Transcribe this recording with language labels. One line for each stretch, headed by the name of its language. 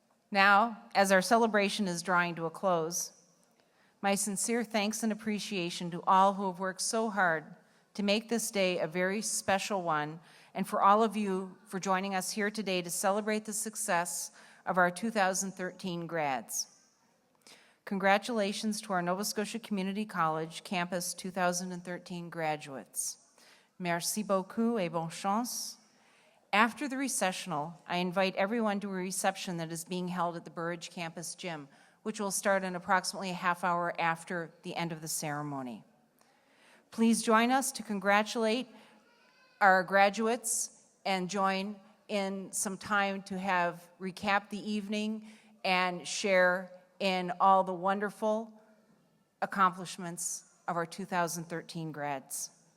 English: Now, as our celebration is drawing to a close, my sincere thanks and appreciation to all who have worked so hard to make this day a very special one, and for all of you for joining us here today to celebrate the success of our 2013 grads. Congratulations to our Nova Scotia Community College Campus 2013 graduates.
French: Merci beaucoup et bonne chance.
English: After the recessional, I invite everyone to a reception that is being held at the Burridge campus gym, which will start in approximately a half hour after the end of the ceremony. Please join us to congratulate our graduates and join in some time to have recap the evening and share in all the wonderful accomplishments of our 2013 grads.